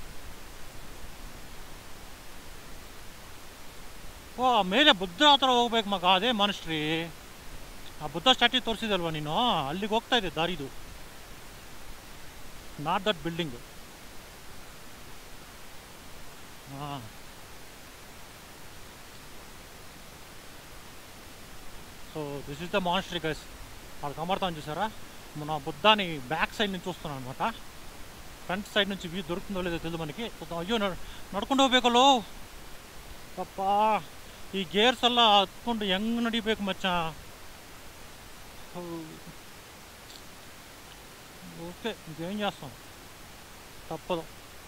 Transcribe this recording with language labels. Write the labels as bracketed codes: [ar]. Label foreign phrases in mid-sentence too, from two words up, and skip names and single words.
[kn] ಮೇಲೆ ಬುದ್ಧ ಹತ್ರ ಹೋಗ್ಬೇಕು ಮಗ, ಅದೇ ಮಾನ್ಸ್ಟ್ರಿ. ಆ ಬುದ್ಧ ಸ್ಟ್ಯಾಟ್ಯೂ ತೋರಿಸಿದಲ್ವ ನೀನು, ಅಲ್ಲಿಗೆ ಹೋಗ್ತಾ ಇದೆ ದಾರಿದು, [en] not that building. ಹಾಂ, So this is the monastery guys. [te] వాళ్ళు కనబడతాను చూసారా, మన బుద్ధాని [en] back side [te] నుంచి చూస్తున్నాను అనమాట. [en] front side [te] నుంచి వ్యూ దొరుకుతుందో లేదో తెలియదు మనకి. [kn] అయ్యో ನಡ್ಕೊಂಡು ಹೋಗ್ಬೇಕಲ್ಲೋ ಪಾಪ. ಈ ಗೇರ್ಸ್ ಎಲ್ಲ ಹತ್ಕೊಂಡು ಹೆಂಗೆ ನಡಿಬೇಕು ಮಚ್ಚ. [te] ఓకే, ఇంకేం చేస్తాం, తప్పదు.